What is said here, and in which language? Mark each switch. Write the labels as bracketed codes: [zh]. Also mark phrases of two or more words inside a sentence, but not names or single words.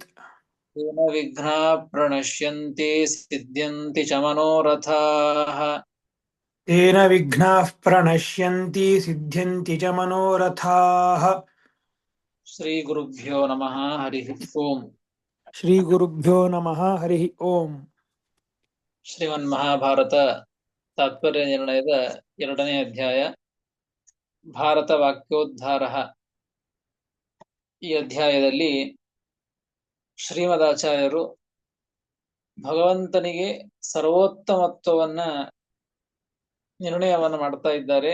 [sa] तेन विघ्नाः प्रणश्यन्ति सिद्ध्यन्ति च मनोरथाः तेन विघ्नाः प्रणश्यन्ति सिद्ध्यन्ति च मनोरथाः। श्रीगुरुभ्यो नमः हरिः ओम्। श्रीगुरुभ्यो नमः हरिः ओम्। [kn] ಶ್ರೀಮನ್ಮಹಾಭಾರತ ತಾತ್ಪರ್ಯ ನಿರ್ಣಯದ 2ನೇ ಅಧ್ಯಾಯ ಭಾರತ ವಾಕ್ಯೋದ್ಧಾರ. ಈ ಅಧ್ಯಾಯದಲ್ಲಿ ಶ್ರೀಮದಾಚಾರ್ಯರು ಭಗವಂತನಿಗೆ ಸರ್ವೋತ್ತಮತ್ವವನ್ನ ನಿರ್ಣಯವನ್ನು ಮಾಡ್ತಾ ಇದ್ದಾರೆ.